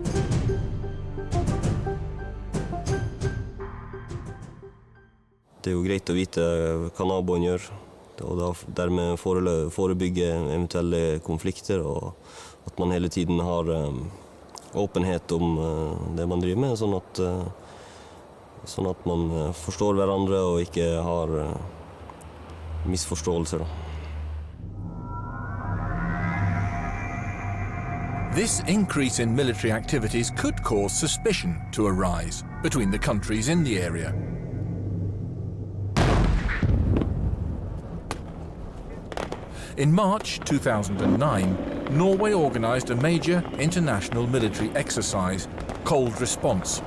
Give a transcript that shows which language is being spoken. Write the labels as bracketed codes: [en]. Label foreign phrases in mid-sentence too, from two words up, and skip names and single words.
[no] Det er jo greit å vite hva naboen gjør, og da dermed forebygge eventuelle konflikter, og at man hele tiden har åpenhet om det man driver med, sånn at man forstår hverandre og ikke har misforståelser. [en] This increase in military activities could cause suspicion to arise between the countries in the area. In March 2009, Norway organised a major international military exercise, Cold Response.